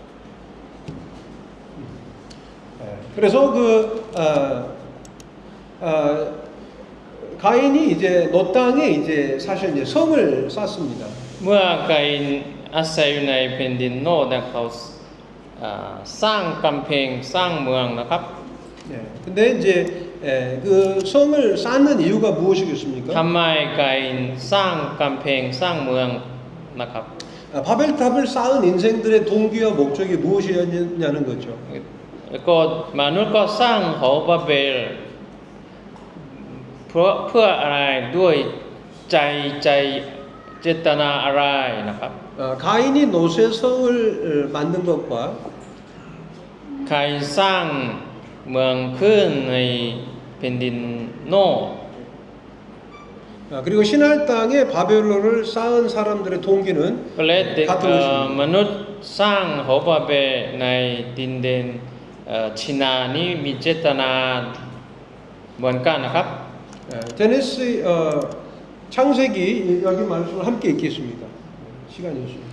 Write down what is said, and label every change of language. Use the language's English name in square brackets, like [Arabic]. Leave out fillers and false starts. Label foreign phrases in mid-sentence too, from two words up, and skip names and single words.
[Korean] 그래서 가인이 이제 노 땅에 이제 사실 이제 성을 쌓습니다. [Thai] เมื่อไกนอาศัยอยู่ในแผ่นดินโนดนะเขาสร้างกำแพงสร้างเมืองนะครับ [Korean] 네. 근데 이제 그 성을 쌓는 이유가 무엇이겠습니까? [Thai] ทำไมไกนสร้างกำแพงสร้างเมืองนะครับ [Korean] 바벨탑을 쌓은 인생들의 동기와 목적이 무엇이었냐는 거죠. [Thai] ก็มนุษย์ก็สร้างหอบาเบลเพื่ออะไรด้วยใจเจตนาอะไรนะครับ [Korean] 가인이 노새 성을 만든 것과 [Thai] ใครสร้างเมืองขึ้นในแผ่นดินโน [Korean] 그리고 신할 땅에 바벨론을 쌓은 사람들의 동기는 [Thai] ก็เลยเด็ก [Korean] 같은 것입니다. [Thai] มนุษย์สร้างหอบาเบลในดินแดนชินานี้มีเจตนาเหมือนกันนะครับ [Korean] 제네시스 창세기 여기 말씀을 함께 읽겠습니다. 시간이 없습니다.